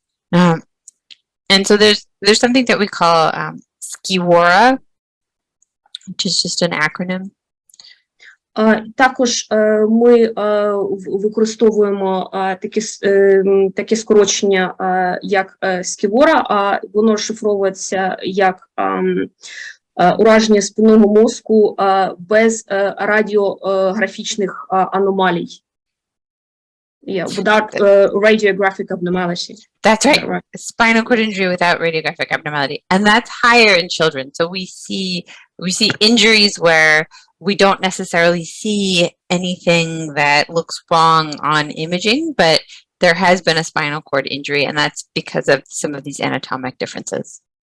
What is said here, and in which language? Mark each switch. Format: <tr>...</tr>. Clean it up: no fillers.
<en>And so there's something that we call SCI, which is just an acronym.</en> <uk>Також ми використовуємо таке скорочення, як SCI, воно розшифровується як ураження спинного мозку без радіографічних аномалій.</uk> <en>Yeah, without radiographic abnormality. That's right. Spinal cord injury without radiographic abnormality, and that's higher in children. So we see injuries where we don't necessarily see anything that looks wrong on imaging, but there has been a spinal cord injury, and that's because of some of these anatomic differences.</en>